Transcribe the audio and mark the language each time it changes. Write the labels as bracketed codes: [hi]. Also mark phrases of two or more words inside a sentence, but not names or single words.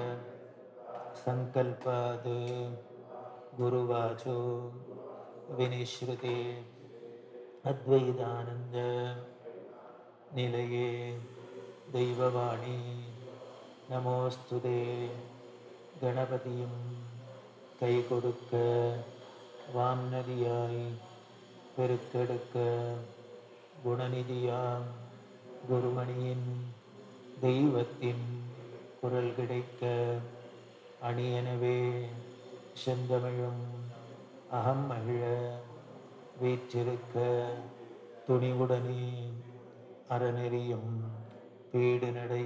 [sa] संकल्पाद गुरुवाचो विनिश्रुते अद्वैतानंद निलये दैववाणी नमोस्तुते [ta] गणपतिயும் கை கொடுக்க வான்னதியாய் பெருக்கெடுக்க குணநிதியாம் குருமணியின் தெய்வத்தின் குரல் கிடைக்க அணியனவே செந்தமிழும் அகம் மகிழ வீற்றிருக்க துணிவுடனே அறநெறியும் பீடு நடை